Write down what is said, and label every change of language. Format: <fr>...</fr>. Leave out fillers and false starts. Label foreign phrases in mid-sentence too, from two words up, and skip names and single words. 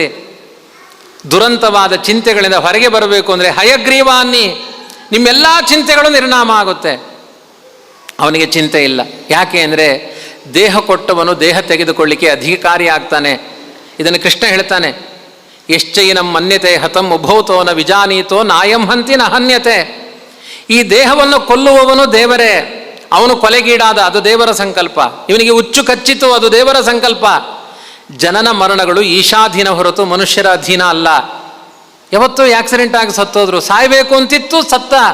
<kn>ದುರಂತವಾದ ಚಿಂತೆಗಳಿಂದ ಹೊರಗೆ ಬರಬೇಕು ಅಂದರೆ ಹಯಗ್ರೀವಾನ್ನಿ, ನಿಮ್ಮೆಲ್ಲ ಚಿಂತೆಗಳು ನಿರ್ನಾಮ ಆಗುತ್ತೆ. ಅವನಿಗೆ ಚಿಂತೆ ಇಲ್ಲ. ಯಾಕೆ ಅಂದರೆ ದೇಹ ಕೊಟ್ಟವನು ದೇಹ ತೆಗೆದುಕೊಳ್ಳಿಕ್ಕೆ ಅಧಿಕಾರಿ ಆಗ್ತಾನೆ. ಇದನ್ನು ಕೃಷ್ಣ ಹೇಳ್ತಾನೆ,</kn> <sa>ಯಶ್ಚೈನಂ ಮನ್ಯತೆ ಹತಂ ಉಭೌತೋನ ವಿಜಾನೀತೋ ನಾಯಂ ಹಂತಿ ನ ಹನ್ಯತೆ.</sa> <kn>ಈ ದೇಹವನ್ನು ಕೊಲ್ಲುವವನು ದೇವರೇ, ಅವನು ಕೊಲೆಗೀಡಾದ, ಅದು ದೇವರ ಸಂಕಲ್ಪ. ಇವನಿಗೆ ಹುಚ್ಚು ಕಚ್ಚಿತು, ಅದು ದೇವರ ಸಂಕಲ್ಪ. ಜನನ ಮರಣಗಳು ಈಶಾಧೀನ ಹೊರತು ಮನುಷ್ಯರ ಅಧೀನ ಅಲ್ಲ. ಯಾವತ್ತೂ ಆಕ್ಸಿಡೆಂಟ್ ಆಗಿ ಸತ್ತೋದ್ರು, ಸಾಯಬೇಕು ಅಂತಿತ್ತು, ಸತ್ತ.</kn>